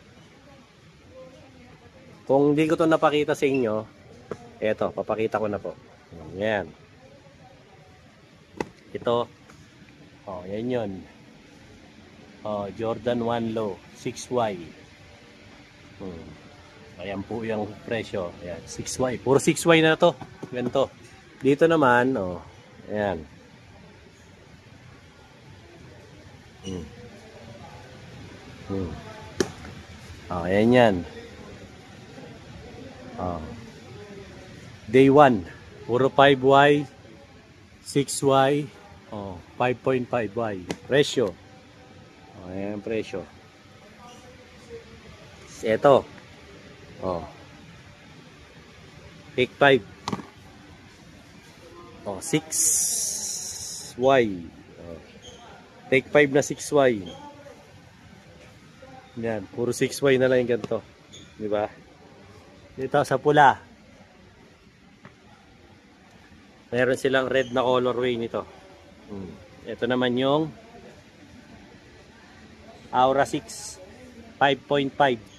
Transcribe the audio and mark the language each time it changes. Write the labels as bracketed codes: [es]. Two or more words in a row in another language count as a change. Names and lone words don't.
[tl] Kung hindi ko to napakita sa inyo, eto, papakita ko na po. Yan. Ito. Oh, yan yun. Oh, Jordan 1 Low, 6Y. Ayan po yung presyo. Ayan, 6Y. Puro 6Y na to. Ganito. Dito naman, oh, ayan. Oh, ayan yan. Oh. Day 1. Puro 5Y, 6Y, oh, 5.5Y. Presyo. Oh, ayan ang presyo. Ito. Oh. Take 5. Oh, 6Y. Oh. Take 5 na 6Y. Yan, puro 6Y na lang yung ganito. Di ba? Dito sa pula. Meron silang red na colorway nito. Ito naman yung Aura 6 5.5.